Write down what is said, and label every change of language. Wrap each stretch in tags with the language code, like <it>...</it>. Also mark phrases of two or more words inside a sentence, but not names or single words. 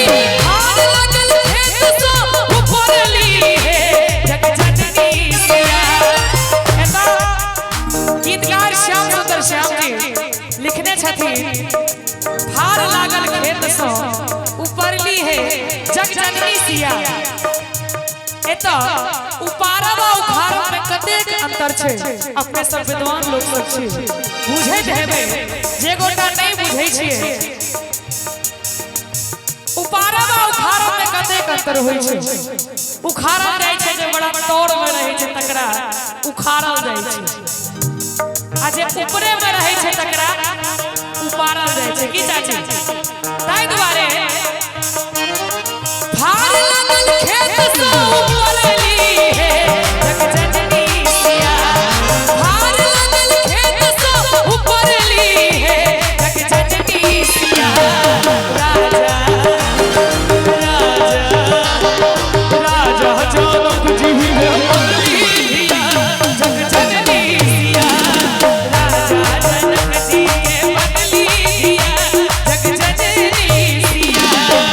<mai>हार लगल खेत सो ऊपर ली है जग जननी सिया। गीतकार श्याम सुंदर श्याम जी लिखने छथिन हार लागल खेत सो उपरली है जग जननी सिया। एतो उपारब आ उखाड़ब में कतेक अंतर छै अपने सब विद्वान लोग सब छी बुझैत हेबै। जे गोटा नहीं बुझै छियै उपारब आ उखाड़ब में कतेक अंतर होइ छै। उखाड़ल जाइ छै जे बड़ा तौर में रहै छै तकरा उखाड़ल जाइ छै आ जे ऊपरे में रहै छै तकरा उपाड़ल जाइ छै की चाची। ताहि दुआरे भार लागल खेत सो उपरली है जग जननी सिया। भार लागल खेत सो उपरली है जग जननी सिया। राजा राजा राजा जनक जी के बनली धिया जग जननी सिया। राजा जनक जी के बनली धिया जग जननी सिया।</mai>